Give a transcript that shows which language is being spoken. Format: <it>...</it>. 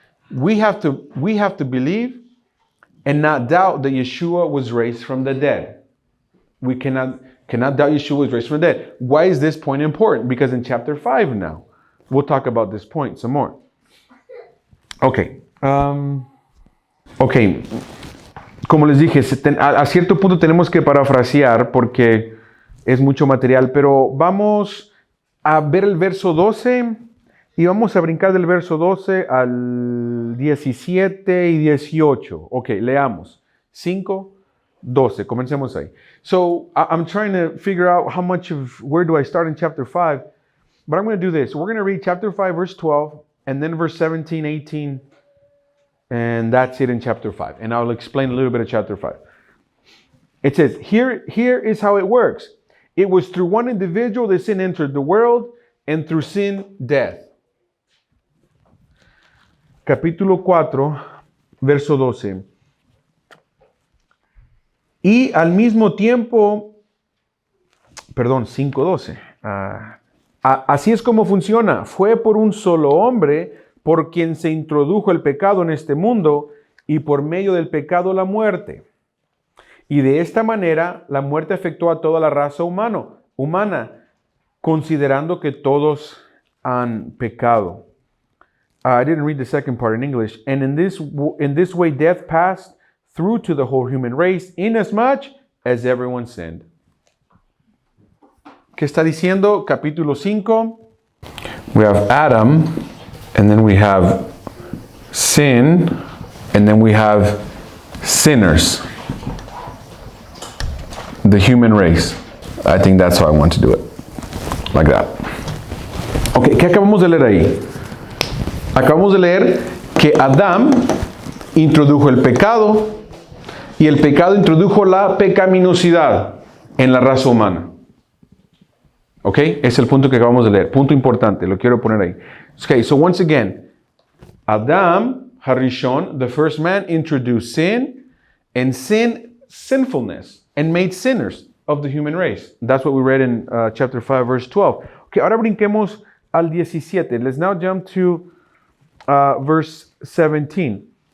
<en>We have to believe and not doubt that Yeshua was raised from the dead. We cannot doubt Yeshua was raised from the dead. Why is this point important? Because in chapter 5 now, we'll talk about this point some more. Okay.</en> <es>Ok, como les dije, a cierto punto tenemos que parafrasear porque es mucho material, pero vamos a ver el verso 12 y vamos a brincar del verso 12 al 17 y 18. Ok, leamos. 5, 12, comencemos ahí.</es> <en>So, I'm trying to figure out where do I start in chapter 5, but I'm going to do this. We're going to read chapter 5, verse 12, and then verse 17, 18, and that's it in chapter 5. And I'll explain a little bit of chapter 5. It says, here is how it works. It was through one individual that sin entered the world, and through sin, death.</en> <es>Capítulo 4, verso 12. Y al mismo tiempo, 5:12. Así es como funciona. Fue por un solo hombre por quien se introdujo el pecado en este mundo y por medio del pecado la muerte. Y de esta manera la muerte afectó a toda la raza humana, considerando que todos han pecado.</es> <en>I didn't read the second part in English. And in this way death passed through to the whole human race, inasmuch as everyone sinned.</en> <es>¿Qué está diciendo? Capítulo 5.</es> <en>We have Adam, and then we have sin, and then we have sinners. The human race. I think that's how I want to do it. Like that.</en> <es>Ok, ¿qué acabamos de leer ahí? Acabamos de leer que Adán introdujo el pecado y el pecado introdujo la pecaminosidad en la raza humana. ¿Ok? Es el punto que acabamos de leer. Punto importante, lo quiero poner ahí.</es> <en>Ok, so once again, Adam Harishon, the first man, introduced sin, and sinfulness, and made sinners of the human race. That's what we read in chapter 5, verse 12. Ok,</en> <es>ahora brinquemos al 17.</es> <en>Let's now jump to verse 17.</en>